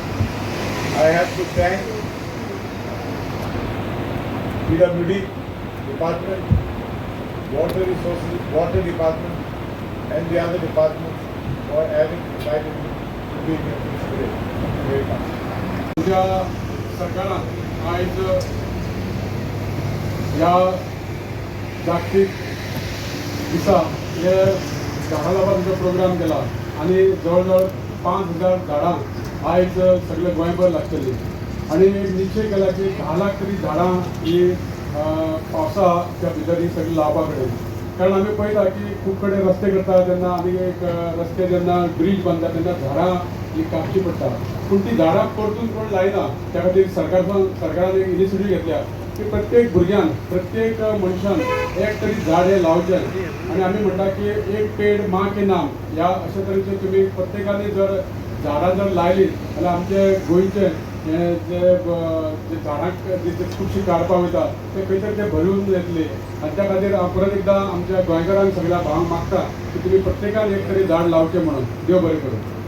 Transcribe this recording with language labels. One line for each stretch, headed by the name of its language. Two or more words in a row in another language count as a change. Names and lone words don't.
English: I have to thank PWD department, water resources, water department, and the other departments for having invited me to be here today. Thank you very much.
Konkani: तुमच्या सरकारान आयज ह्या जागतीक दिसा हे झाडां लावपाचो प्रोग्राम केला आणि जवळ 5,000 झाडां आयज सगळे गोंयभर लागतली आणि निश्चय केला की 10 लाख तरी झाडां ही पावसाच्या भितर ही सगळी लावपा कडेन कारण आमी पळयता की खूब कडेन रस्ते करता तेन्ना आनी एक रस्ते जेन्ना ब्रीज बांदता तेन्ना झाडां ही कापची पडटा पूण ती झाडां परतून कोण लायना त्या खातीर सरकारान एक इनिशिएटीव घेतल्या की प्रत्येक भुरग्यान प्रत्येक मनशान एक तरी झाड हे लावचें आणि आमी म्हणटा की
Hindi: एक पेड मां के नाम
Konkani: ह्या अशा तरेचे तुमी प्रत्येकाने जर झाडां जर लायली जाल्यार आमचे गोंयचे जे झाडांक जे खुबशी काडपाक वयता ते खंय तरी ते भरून येतले आनी त्या खातीर हांव परत एकदां आमच्या गोंयकारांक सगळ्या भावांक मागता की तुमी प्रत्येकान एक तरी झाड लावचें म्हणून देव बरें करूं.